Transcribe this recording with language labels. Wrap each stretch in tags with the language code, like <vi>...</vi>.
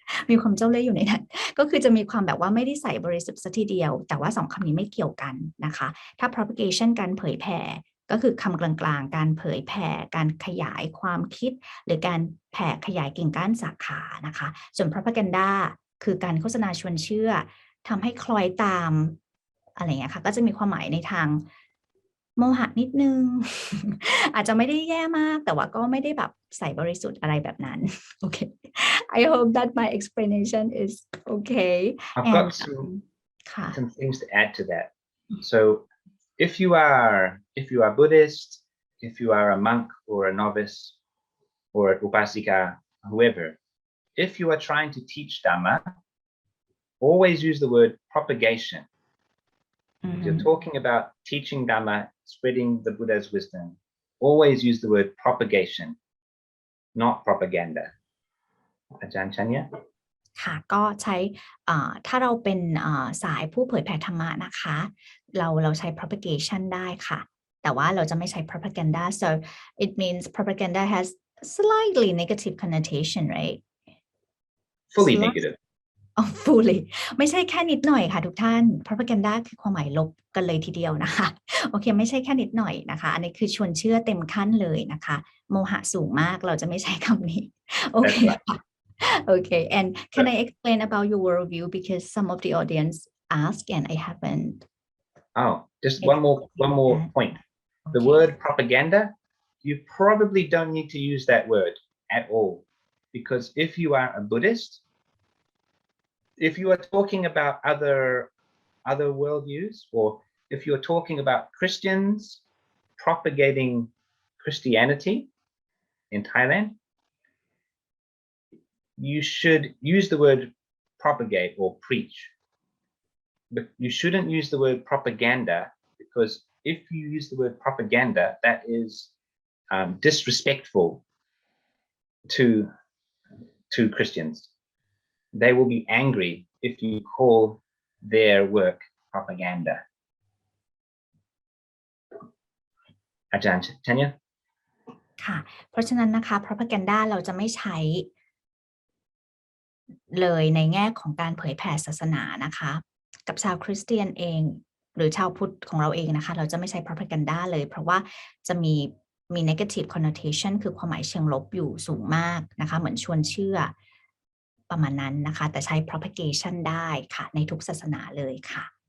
<th>มีความเจ้าเล่ห์อยู่ในนั้นก็คือจะมีความแบบว่าไม่ได้ใส่บริสุทธิ์ซะทีเดียวแต่ว่าสองคำนี้ไม่เกี่ยวกันนะคะถ้า propagation การเผยแผ่ก็คือคำกลางๆการเผยแผ่การขยายความคิดหรือการแผ่ขยายกิ่งก้านสาขานะคะส่วน propaganda คือการโฆษณาชวนเชื่อทำให้คล้อยตาม อะไรอย่างเงี้ยค่ะก็จะมีความหมายในทางโมหะนิดนึง อาจจะไม่ได้แย่มากแต่ว่าก็ไม่ได้แบบใส่บริสุทธิ์อะไรแบบนั้น โอเค</th> <en>I hope that my explanation is okay. I've got some things to add to that. So if you are Buddhist, if you are a monk or a novice or an upasika, whoever, if you are trying to teach Dhamma, always use the word propagation. If you're talking about teaching Dhamma, spreading the Buddha's wisdom, always use the word propagation, not propaganda. Ajahn Chanya?</en> <th>ค่ะก็ใช้ถ้าเราเป็นสายผู้เผยแผ่ธรรมะนะคะเราใช้ propagation ได้ค่ะแต่ว่าเราจะไม่ใช้ propaganda</th> <en>so it means propaganda has slightly negative connotation right Fully negative.</en> <th>fully ไม่ใช่แค่นิดหน่อยค่ะทุกท่าน propaganda คือความหมายลบกันเลยทีเดียวนะคะโอเคไม่ใช่แค่นิดหน่อยนะคะอันนี้คือชวนเชื่อเต็มขั้นเลยนะคะโมหะสูงมากเราจะไม่ใช้คำนี้โอเคค่ะ</th> <en>Okay, and can I explain about your worldview because some of the audience ask and I haven't. Oh, just one more point. The word propaganda, you probably don't need to use that word at all, because if you are a Buddhist, if you are talking about other worldviews, or if you're talking about Christians propagating Christianity in Thailand, you should use the word propagate or preach, but you shouldn't use the word propaganda, because if you use the word propaganda, that is disrespectful to Christians. they will be angry if you call their work propaganda. Aj.Andre</en> <th>ค่ะเพราะฉะนั้นนะคะ propaganda เราจะไม่ใช้เลยในแง่ของการเผยแผ่ศาสนานะคะกับชาวคริสเตียนเองหรือชาวพุทธของเราเองนะคะเราจะไม่ใช้ propaganda เลยเพราะว่าจะมี negative connotation คือความหมายเชิงลบอยู่สูงมากนะคะเหมือนชวนเชื่อประมาณนั้นนะคะแต่ใช้ propagation ได้ค่ะในทุกศาสนาเลยค่ะ</th>